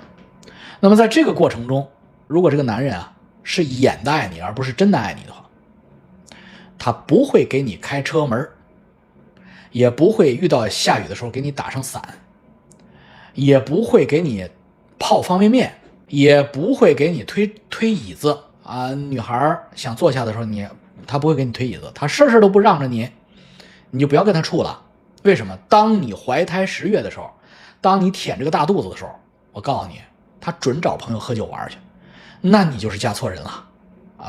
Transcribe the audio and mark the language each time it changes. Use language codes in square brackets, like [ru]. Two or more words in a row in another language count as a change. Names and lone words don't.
[zh] 那麼在這個過程中，如果這個男人啊是演的愛你，而不是真的愛你的話，他不會給你開車門，也不會遇到下雨的時候給你打上傘，也不會給你泡方便麵，也不會給你推椅子啊。女孩想坐下的時候，他不會給你推椅子，他事都不讓着你，你就不要跟他處了。為什麼？當你懷胎10月的時候，當你舔這個大肚子的時候，我告訴你，他準找朋友喝酒玩去，那你就是嫁錯人了啊！